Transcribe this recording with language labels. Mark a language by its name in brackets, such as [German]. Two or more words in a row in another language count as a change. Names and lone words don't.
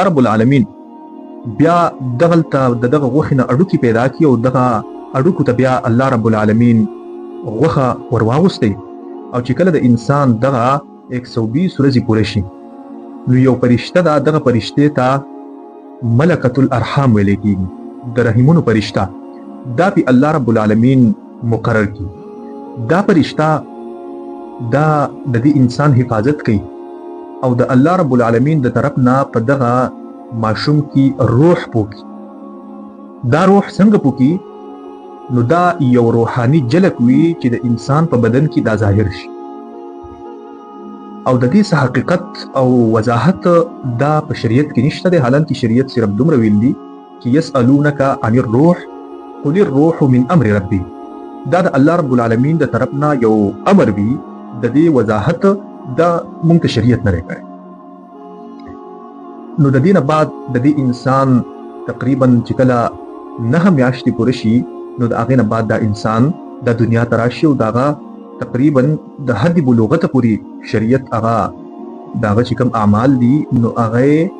[Pashto] رب العالمین بیا دغلته د دغه غوښنه اډوکی پیدا کی او دغه اډوکو ته بیا الله رب العالمین غوښه ورواغستی او چې کله د انسان دغه 120 ورځې پوره شي نو یو فرشته دغه فرشته ته [Arabic] ملکۃ الارحام [Pashto] ویل کیږي د رحمونو فرشته دا پی اللہ رب العالمین مقرر کی. دا فرشتہ دا د دې انسان حفاظت کوي او د الله رب العالمین د طرف نه په دغه ماشوم کې روح پوکي. دا روح څنګه پوکي؟ نو دا یو روحاني جلک وي چې د انسان په بدن کې دا ظاهر شي او د دې څه حقیقت او وضاحت دا په شریعت کې نشته دی. حالانکه شریعت صرف دومره ویل دي چې [Arabic] یسألونک عن الروح قل الروح من امر ربي. [Pashto] دا د الله رب العالمین د طرف نه یو امر وي، د دې وضاحت دا مونږ ته شریعت نه کوي. نو د دې نه بعد د دې انسان تقریبا چې کله 9 میاشتې پوره شي نو د هغې نه بعد دا انسان د دنیا ته راشي او د هغه تقریبا د حد بلوغت پورې شریعت هغه د هغه چې کوم اعمال دي نو هغه